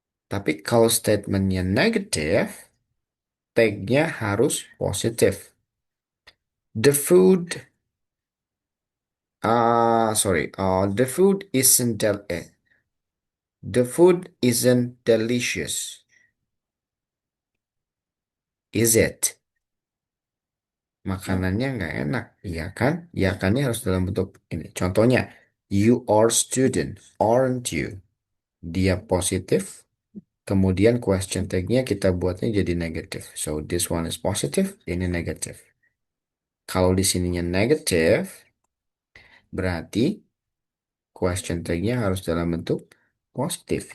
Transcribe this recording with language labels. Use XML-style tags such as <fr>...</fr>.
<id>Tapi kalau statementnya negatif, tag-nya harus positif.</id> <en>The food, the food isn't the food isn't delicious, is it?</en> <id>Makanannya nggak enak, iya kan? Ya kannya harus dalam bentuk ini.</id> <en>Contohnya, you are student, aren't you?</en> <id>Dia positif, kemudian question tag-nya kita buatnya jadi negatif.</id> <en>So this one is positive,</en> <id>ini negatif. Kalau di sininya negatif, berarti question tag-nya harus dalam bentuk positif.</id>